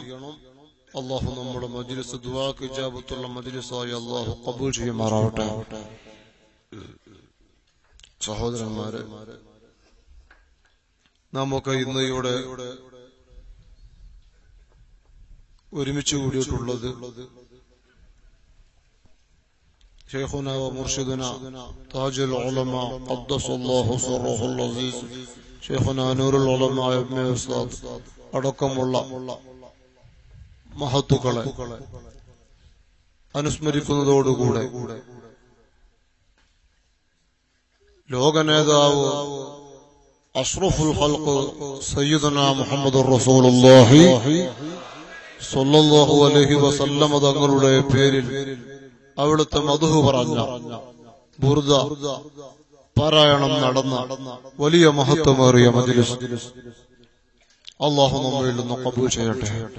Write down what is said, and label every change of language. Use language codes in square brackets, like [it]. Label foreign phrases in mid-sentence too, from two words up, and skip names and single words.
[ml] അല്ലാഹു നമ്മുടെ മജ്ലിസ് ദുആക്ക് ഇജാബത്തുള്ള മജ്ലിസായി അല്ലാഹു ഖബൂൽ ചെയ്യുമാറാവട്ടെ. സഹോദരന്മാരെ, നമുക്ക് ഇന്ന് ഇവിടെ ഒരുമിച്ച് കൂടിയിട്ടുള്ളത് [ar] شيخنا ومرشدنا تاج العلماء قدس الله سره العزيز شيخنا نور العلماء ابن استاذ [ml] അടക്കമുള്ള മഹത്തുക്കളെ അനുസ്മരിക്കുന്നതോടുകൂടെ ലോക നേതാവ് [ar] أشرف الخلق سيدنا محمد رسول الله صلى الله عليه وسلم [ml] തങ്ങളുടെ പേരിൽ അവിടുത്തെ മദ്ഹ് പറഞ്ഞ ബുർദ പാരായണം നടന്ന വലിയ മഹത്വമേറിയ മജ്ലിസ് അല്ലാഹു നമ്മിൽ നിന്ന് ഖബൂൽ ചെയ്യട്ടെ.